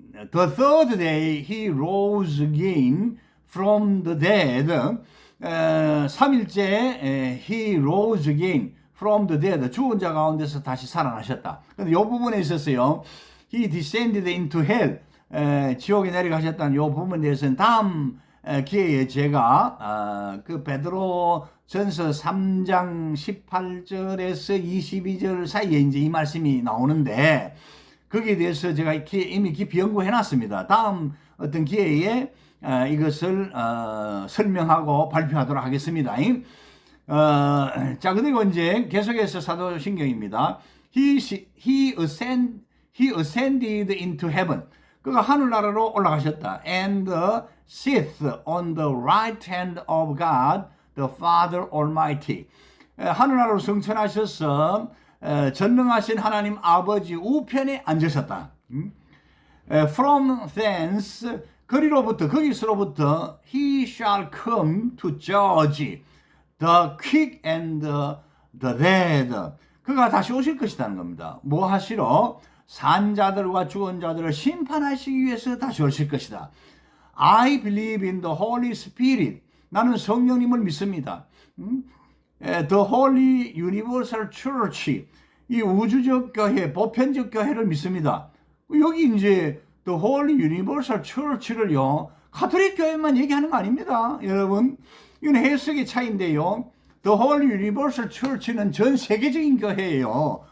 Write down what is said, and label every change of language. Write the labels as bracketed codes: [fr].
[en] The third day he rose again from the dead. [ko] 3일째 [en] he rose again from the dead. [ko] 죽은 자 가운데서 다시 살아나셨다. 근데 이 부분에 있어서요. [en] He descended into hell. [ko] 지옥에 내려가셨다는 이 부분에 대해서는 다음 기회에 제가 그 베드로 전서 3장 18절에서 22절 사이에 이제 이 말씀이 나오는데 거기에 대해서 제가 이미 깊이 연구해 놨습니다. 다음 어떤 기회에 이것을 설명하고 발표하도록 하겠습니다. 자, 그리고 이제 계속해서 사도신경입니다. [en] He ascended into heaven. [ko] 그가 하늘나라로 올라가셨다. [en] And sits on the right hand of God, the Father Almighty. [ko] 하늘나라로 승천하셔서 전능하신 하나님 아버지 우편에 앉으셨다. [en] From thence, [ko] 거기서로부터 [en] he shall come to judge the quick and the dead. [ko] 그가 다시 오실 것이라는 겁니다. 뭐 하시러? 산자들과 죽은 자들을 심판하시기 위해서 다시 오실 것이다. [en] I believe in the Holy Spirit. [ko] 나는 성령님을 믿습니다. [en] The Holy Universal Church. [ko] 이 우주적 교회, 보편적 교회를 믿습니다. 여기 이제 [en] The Holy Universal Church [ko] 를요, 가톨릭 교회만 얘기하는 거 아닙니다. 여러분, 이건 해석의 차이인데요. [en] The Holy Universal Church [ko] 는 전 세계적인 교회예요.